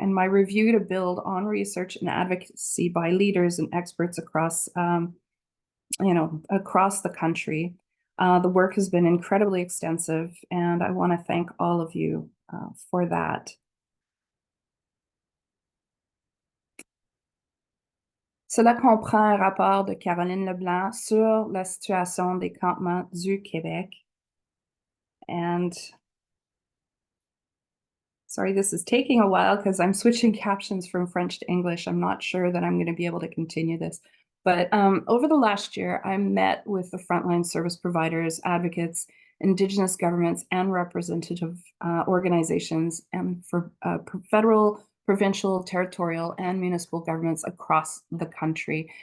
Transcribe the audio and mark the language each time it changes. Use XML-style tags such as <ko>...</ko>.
<en>And my review to build on research and advocacy by leaders and experts across, across the country. The work has been incredibly extensive, and I want to thank all of you for that.</en> <fr>Cela comprend un rapport de Caroline Leblanc sur la situation des campements du Québec.</fr> <en>And sorry, this is taking a while because I'm switching captions from French to English. I'm not sure that I'm going to be able to continue this. But over the last year, I met with the frontline service providers, advocates, Indigenous governments, and representative organizations, and for federal, provincial, territorial, and municipal governments across the country.</en>